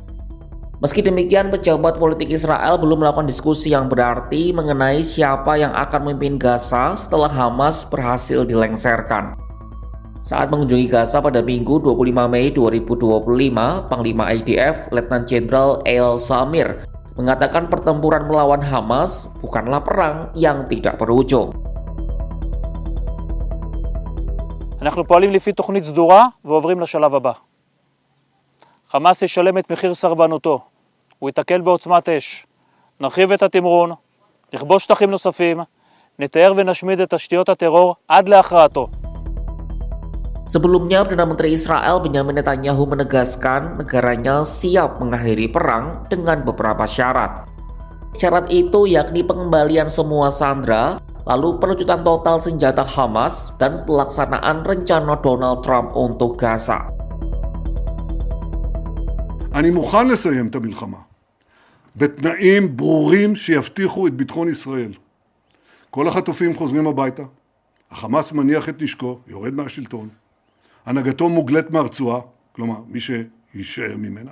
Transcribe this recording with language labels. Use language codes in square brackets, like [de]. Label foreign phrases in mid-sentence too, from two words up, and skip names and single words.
[id] Meski demikian, pejabat politik Israel belum melakukan diskusi yang berarti mengenai siapa yang akan memimpin Gaza setelah Hamas berhasil dilengsarkan. Saat mengunjungi Gaza pada Minggu 25 Mei 2025, Panglima IDF Letnan Jenderal Eyal Zamir mengatakan pertempuran melawan Hamas bukanlah perang yang tidak berujung. [he] אנחנו פועלים לפי תוכנית סדורה ועוברים לשלב הבא. חמאס ישלם את מחיר סרבנותו, הוא יתקל בעוצמת אש. נרחיב את התמרון, נכבוש שטחים נוספים, נתאר ונשמיד את תשתיות הטרור עד להכרעתו. [id] Sebelumnya, Perdana Menteri Israel Benjamin Netanyahu menegaskan negaranya siap mengakhiri perang dengan beberapa syarat. Syarat itu yakni pengembalian semua sandera, lalu pelucutan total senjata Hamas, dan pelaksanaan rencana Donald Trump untuk Gaza. [he] אני מוכן לסיים את המלחמה בתנאים ברורים שיבטיחו את ביטחון ישראל. כל החטופים חוזרים הביתה, החמאס מניח את נשקו, יורד מהשלטון, הנהגתו מוגלת מהרצועה, כלומר מי יישאר ממנה.